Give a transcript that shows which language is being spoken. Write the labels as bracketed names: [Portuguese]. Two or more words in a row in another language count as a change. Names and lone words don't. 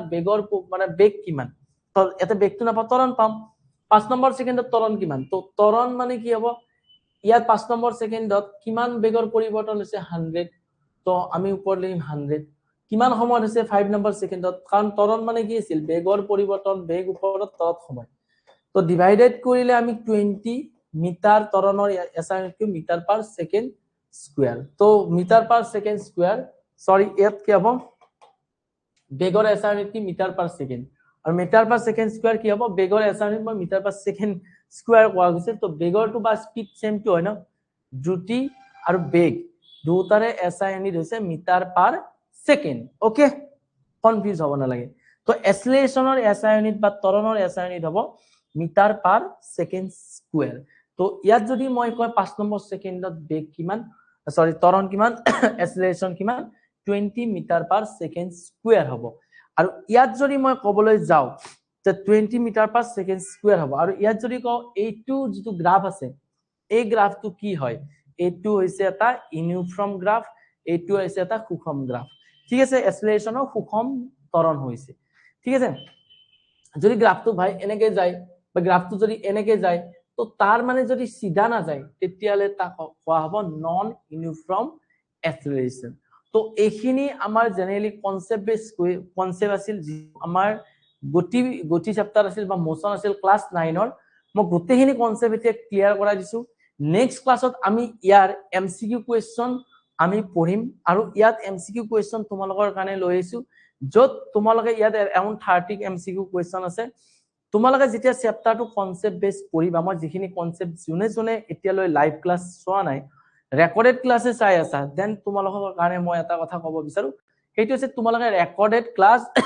[Assamese] বেগৰ মানে বেগ কিমান তো এতে বেগটো না ত্বৰণ পাম 5 নম্বৰ সেকেন্ডত ত্বৰণ কিমান তো ত্বৰণ মানে কি হ'ব ইয়াত 5 নম্বৰ সেকেন্ডত কিমান বেগৰ পৰিৱৰ্তন হৈছে 100 তো আমি ওপৰ লিখিম 100 কিমান সময় হৈছে 5 নম্বৰ সেকেন্ডত কাৰণ ত্বৰণ মানে কি আছিল বেগৰ পৰিৱৰ্তন বেগ ওপৰত তলত সময় তো ডিভাইডেড কৰিলে আমি 20 মিটাৰ ত্বৰণৰ এছআইটো [English] meter per second square [Assamese] তো [English] meter per second square sorry [Assamese] এত কি হ'ব বেগৰ এছআইটো [English] meter per second [Assamese] আৰু [English] meter per second square [Assamese] কি হ'ব বেগৰ এছআইটো মই [English] meter per second square [Assamese] কোৱা গৈছে তো বেগৰটো বা [English] speed same [Assamese] কি হয় ন দ্ৰুতি আৰু বেগ দুটাৰে [English] SI unit [Assamese] হৈছে [English] meter per second okay [Assamese] কনফিউজ হ'ব নালাগে তো এক্সেলাৰেশনৰ [English] SI unit [Assamese] বা ত্বৰণৰ [English] SI unit [Assamese] হ'ব [English] meter per second square [Assamese] তো ইয়াত যদি মই কয় 5 নম্বৰ সেকেন্ডত বেগ কিমান সৰি ত্বৰণ কিমান এক্সেলাৰেশন কিমান 20 [English] meter per second square [Assamese] হ'ব আৰু ইয়াত যদি মই কবলৈ যাও যে 20 [English] meter per second square [Assamese] হ'ব আৰু ইয়াত যদি কও এইটো যেটো গ্ৰাফ আছে এই গ্ৰাফটো কি হয় এইটো হৈছে এটা [English] uniform graph [Assamese] এইটো হৈছে এটা সুষম গ্ৰাফ ঠিক আছে এক্সেলাৰেশনৰ সুষম ত্বৰণ হৈছে ঠিক আছে যদি গ্ৰাফটো ভাই এনেকে যায় বা গ্ৰাফটো যদি এনেকে যায় তো তার মানে যদি সিধা না যায় তেতিয়ালে তা কোৱা হ'ব [English] non uniform acceleration [Assamese] তো এইখিনি আমাৰ [English] generally concept base concept [Assamese] আছিল আমাৰ গতি চেপ্টাৰ আছিল বা মোশন আছিল ক্লাস 9 ৰ মই গোটেইখিনি কনসেপ্ট এতিয়া ক্লিয়াৰ কৰাই দিছো নেক্সট ক্লাছত আমি ইয়াৰ [English] MCQ question [Assamese] আমি পঢ়িম আৰু ইয়াত [English] MCQ question [Assamese] তোমালোকৰ কাৰণে লৈ আহিছো যত তোমালোকে ইয়াত [English] around 30 MCQ question [Assamese] আছে তোমালোকে যেতিয়া চেপ্টাৰটো [English] concept base [Assamese] পঢ়িবা মই যিখিনি কনসেপ্ট জুনে এতিয়ালৈ [English] live class [Assamese] চোৱা নাই ৰেকৰ্ডেড ক্লাসে চাই আছা দেন তোমালোকৰ কাৰণে মই এটা কথা ক'ব বিচাৰো সেইটো আছে তোমালোকে [English] recorded class